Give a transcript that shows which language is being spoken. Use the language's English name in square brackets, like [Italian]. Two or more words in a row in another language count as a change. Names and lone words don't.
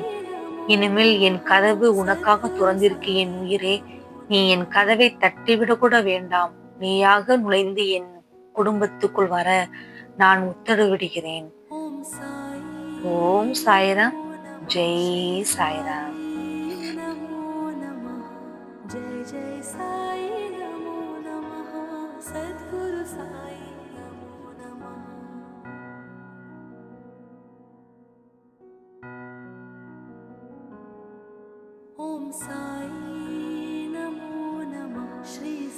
[Tamil] இனிமேல் என் கதவு உனக்காக துறந்திருக்கு என் உயிரே. நீ என் கதவை தட்டிவிடக் கூட வேண்டாம். நீயாக நுழைந்து என் குடும்பத்துக்குள் வர நான் உத்தரவிடுகிறேன். ஓம் சாய்ராம். ஜெய் சாய்ராம். [Sanskrit] जय जय साई नमो नमः सद्गुरु साई नमो नमः ओम साई नमो नमः श्री